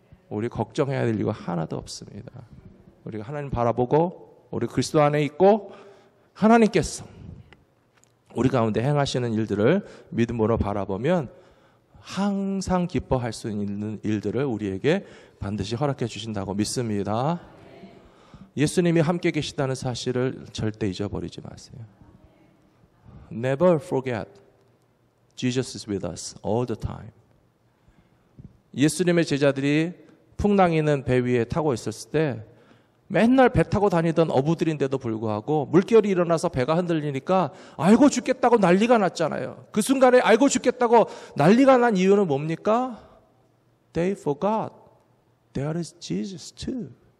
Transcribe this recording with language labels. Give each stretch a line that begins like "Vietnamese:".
Korean: 우리 걱정해야 될 이유가 하나도 없습니다. 우리가 하나님 바라보고 우리 그리스도 안에 있고 하나님께서 우리 가운데 행하시는 일들을 믿음으로 바라보면 항상 기뻐할 수 있는 일들을 우리에게 반드시 허락해 주신다고 믿습니다. 예수님이 함께 계시다는 사실을 절대 잊어버리지 마세요.
English: Never forget Jesus is with us all the time.
Korean: 예수님의 제자들이 풍랑이 있는 배 위에 타고 있었을 때 맨날 배 타고 다니던 어부들인데도 불구하고 물결이 일어나서 배가 흔들리니까 알고 죽겠다고 난리가 났잖아요. 그 순간에 알고 죽겠다고 난리가 난 이유는 뭡니까?
English: They forgot there is Jesus too.